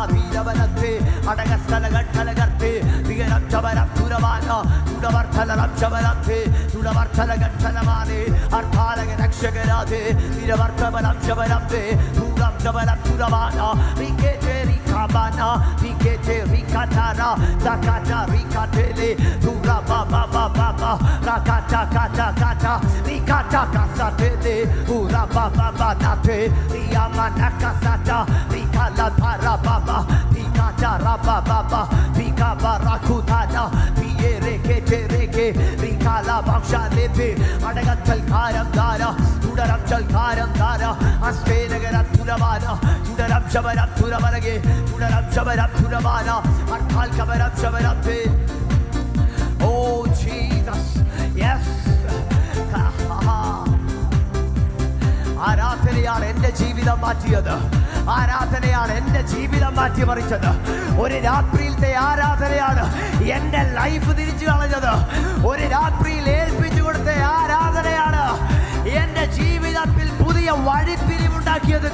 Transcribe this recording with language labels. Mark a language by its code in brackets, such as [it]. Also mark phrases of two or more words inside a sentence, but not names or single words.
[en] vidavanate adagastala gattalagarte vigaram shabaram turabana tudavarthalam shabarante tudavarthala gattalamane arthala rakshagarathe vidavarthalam shabarante turam shabaram turabana rikete rikabana rikete rikatara zakata rikatele tura baba baba rakata kata kata rikata kasatele ura baba nate riyamana kasata rikala para baba rikata raba baba rikaba rakutana piyere kete reke rikala baksha lebe adagattal karam dara tudaram chal karam dara aste nagara turavana tudaram shabaram turavarage tudaram shabaram turavana arthal kabaram shabarate. Oh Jesus, yes. [ml] ആരാധനയാണ് എൻ്റെ ജീവിതം മാറ്റിയത്, ആരാധനയാണ് എൻ്റെ ജീവിതം മാറ്റിമറിച്ചത്. ഒരു രാത്രിയിലത്തെ ആരാധനയാണ് എൻ്റെ ലൈഫ് തിരിച്ചു കളഞ്ഞത്. ഒരു രാത്രിയിൽ ഏൽപ്പിച്ചു കൊടുത്ത ആരാധനയാണ് എൻ്റെ ജീവിതത്തിൽ പുതിയ വഴിത്തിരിവുണ്ടാക്കിയത്.